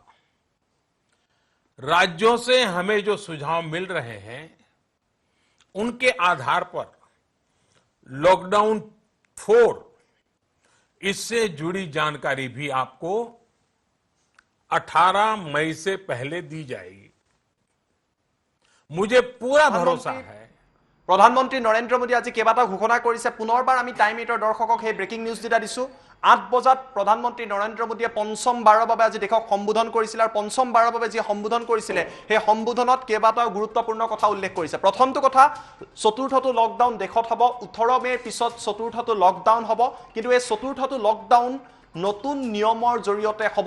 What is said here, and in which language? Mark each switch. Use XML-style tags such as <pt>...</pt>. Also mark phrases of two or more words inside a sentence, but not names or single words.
<hi>राज्यों से हमें जो सुझाव मिल रहे हैं उनके आधार पर लॉकडाउन 4 इससे जुड़ी जानकारी भी आपको 18 मई से पहले दी जाएगी। मुझे पूरा भरोसा है।</hi> <as>প্ৰধানমন্ত্ৰী নৰেন্দ্ৰ মোদী আজি কেইবাটাও ঘোষণা কৰিছে। পুনৰবাৰ আমি টাইম 8ৰ দৰ্শকক সেই</as> <en>breaking news</en> <as>দিটা দিছো। 8 বজাত প্ৰধানমন্ত্ৰী নৰেন্দ্ৰ মোদীয়ে পঞ্চমবাৰৰ বাবে আজি দেশক সম্বোধন কৰিছিল আৰু পঞ্চমবাৰৰ বাবে যি সম্বোধন কৰিছিলে সেই সম্বোধনত কেইবাটাও গুৰুত্বপূৰ্ণ কথা উল্লেখ কৰিছে। প্ৰথমটো কথা, চতুৰ্থটো লকডাউন দেশত হ'ব। 18 মেৰ পিছত চতুৰ্থটো লকডাউন হ'ব, কিন্তু এই চতুৰ্থটো লকডাউন নতুন নিয়মৰ জৰিয়তে হ'ব।</as>